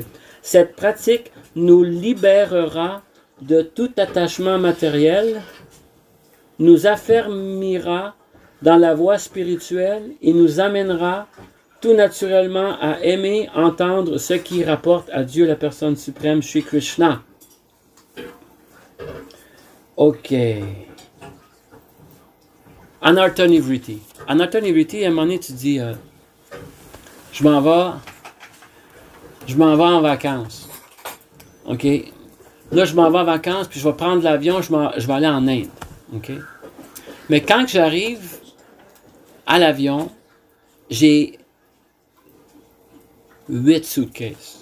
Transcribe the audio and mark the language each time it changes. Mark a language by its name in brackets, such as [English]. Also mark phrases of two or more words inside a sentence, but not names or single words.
[French] Cette pratique nous libérera de tout attachement matériel, nous affermira dans la voie spirituelle et nous amènera tout naturellement à aimer, entendre ce qui rapporte à Dieu la personne suprême, Shri Krishna. [Sanskrit] Ok. अनर्थ-निवृत्ति. अनर्थ-निवृत्ति, [French] à un moment donné, tu dis, je m'en vais en vacances. Ok. Là, je m'en vais en vacances, puis je vais prendre l'avion, je vais aller en Inde. Ok. Mais quand j'arrive à l'avion, j'ai 8 suitcases.